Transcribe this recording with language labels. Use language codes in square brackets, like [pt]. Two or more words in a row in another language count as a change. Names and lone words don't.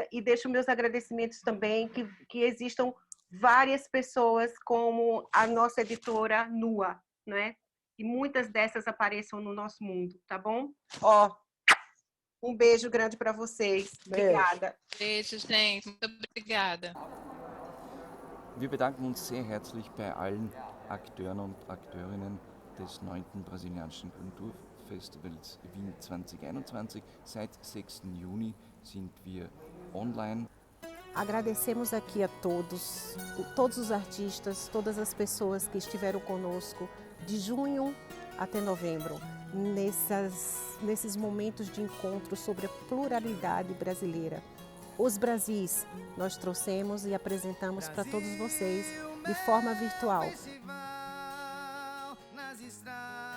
[pt] E deixo meus agradecimentos também, que existam várias pessoas como a nossa editora Nua, né? E muitas dessas apareçam no nosso mundo, tá bom? Ó, um beijo grande para vocês. Obrigada. Beijo, gente. Muito obrigada. [de] Wir bedanken uns sehr herzlich bei allen Akteuren und Akteurinnen des 9. Brasilianischen Kulturfestivals Wien 2021. Seit 6. Juni sind wir online. [pt] Agradecemos aqui a todos os artistas, todas as pessoas que estiveram conosco de junho até novembro, nesses momentos de encontro sobre a pluralidade brasileira. Os Brasis nós trouxemos e apresentamos para todos vocês de forma virtual.